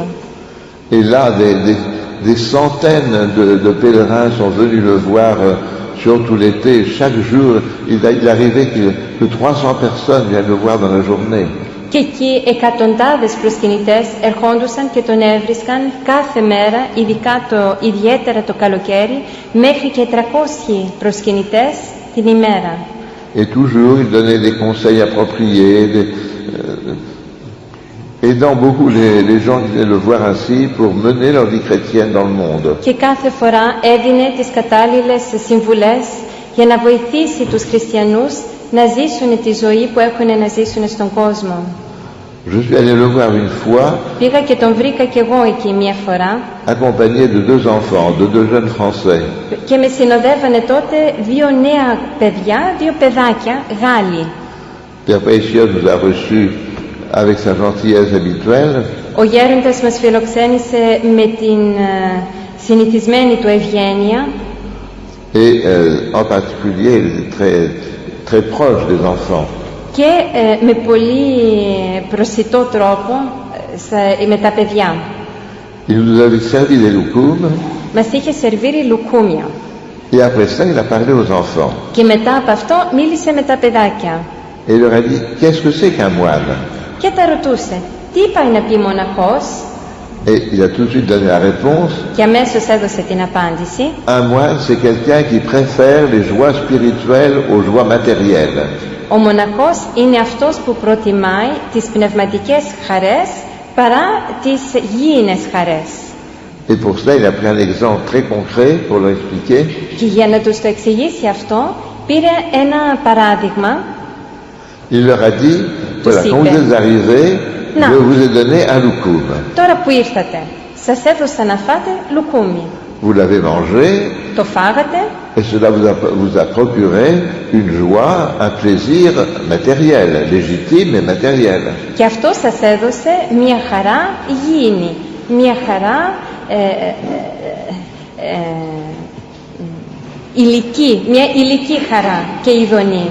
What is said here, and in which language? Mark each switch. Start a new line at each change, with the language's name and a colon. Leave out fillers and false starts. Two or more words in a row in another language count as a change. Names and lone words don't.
French: Et là, des centaines de pèlerins sont venus le voir, surtout l'été. Chaque jour, il arrivait que 300 personnes viennent le voir dans la journée.
Greek: Και εκεί εκατοντάδες προσκυνητές ερχόντουσαν και τον έβρισκαν κάθε μέρα, ιδιαίτερα το καλοκαίρι, μέχρι και 300 προσκυνητές την ημέρα.
French: Et toujours, il donnait des conseils appropriés, aidant beaucoup les gens qui venaient le voir ainsi pour mener leur vie chrétienne dans le monde.
Greek: Και κάθε φορά έδινε τις κατάλληλες συμβουλές για να βοηθήσει τους χριστιανούς να ζήσουν τη ζωή που έχουν να ζήσουν στον κόσμο.
French: Je suis allé le voir une fois.
Greek: Πήγα και τον βρήκα κι εγώ εκεί μια φορά.
French: Accompagné de deux enfants, de deux jeunes Français.
Greek: Και με συνοδεύανε τότε δύο νέα παιδιά, δύο παιδάκια, Γάλλοι.
French: Père Païsios nous a reçus avec sa gentillesse habituelle.
Greek: Ο γέροντας μας φιλοξένησε με την συνηθισμένη του ευγένεια.
French: Et en particulier, il était très proche des enfants.
Greek: Και με πολύ προσιτό τρόπο με τα παιδιά.
French: Il nous avait servi des loukoums.
Greek: Μας είχε σερβίρει λουκούμια.
French: Et après ça, il a parlé aux enfants.
Greek: Και μετά από αυτό μίλησε με τα παιδάκια.
French: Et il leur a dit, qu'est-ce que c'est qu'un moine?
Greek: Και τα ρωτούσε, τι πάει να πει μοναχός?
French: Et il a tout de suite donné la réponse.
Greek: Και αμέσως έδωσε την απάντηση.
French: Un moine, c'est quelqu'un qui préfère les joies spirituelles aux joies matérielles.
Greek: Ο μοναχός είναι αυτός που προτιμάει τις πνευματικές χαρές παρά τις γήινες χαρές.
French: Et pour cela, il a pris un exemple très concret pour leur expliquer.
Greek: Και για να τους το εξηγήσει αυτό, πήρε ένα παράδειγμα.
French: Il leur a dit, voilà, quand vous êtes arrivés, je vous ai donné un loukoum.
Greek: Τώρα που ήρθατε, σας έδωσα να φάτε λουκούμι.
French: Vous l'avez mangé.
Greek: Το φάγατε.
French: Et cela vous a procuré une joie, un plaisir matériel, légitime et matériel.
Greek: Και αυτό σας έδωσε μια χαρά γήινη, μια χαρά ηλική, μια ηλική χαρά και ειδονή.